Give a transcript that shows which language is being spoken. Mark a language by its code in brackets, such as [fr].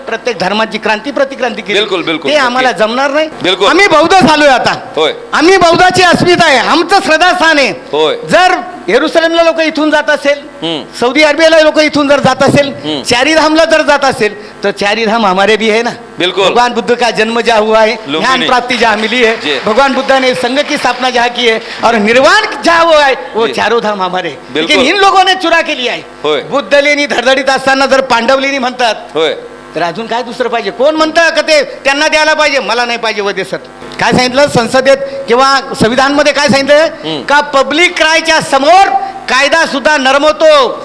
[mr] प्रत्येक धर्माची क्रांती प्रतिक्रांती केली. ते आम्हाला जमणार नाही. आम्ही बौद्ध झालोय आता. आम्ही बौद्धाची अस्मिता आहे, आमचं श्रद्धास्थान आहे. जर येरुसलेमला लोक इथून जात असेल, सौदी अरेबियाला लोक इथून जर जात असेल, चारीधामला जर जात असेल, तर [hi] चारीधाम हमारे भी है ना. भगवान बुद्ध का जन्म जहाँ हुआ है, ज्ञान प्राप्ति जहाँ मिली है, भगवान बुद्ध ने संघ की स्थापना जहाँ की है, और निर्वाण जहाँ हुआ है, वो चारों धाम हमारे. लेकिन इन लोगों ने चुरा [mr] केली आहे. बुद्ध लेणी धडधडीत असताना जर पांडव लेणी म्हणतात, तर अजून काय दुसरं पाहिजे? कोण म्हणतं का ते त्यांना द्यायला पाहिजे? मला नाही पाहिजे. वदे सर काय सांगितलं संसदेत किंवा संविधानमध्ये? काय सांगितलं का पब्लिक क्रायच्या समोर कायदा सुद्धा नरमवतो.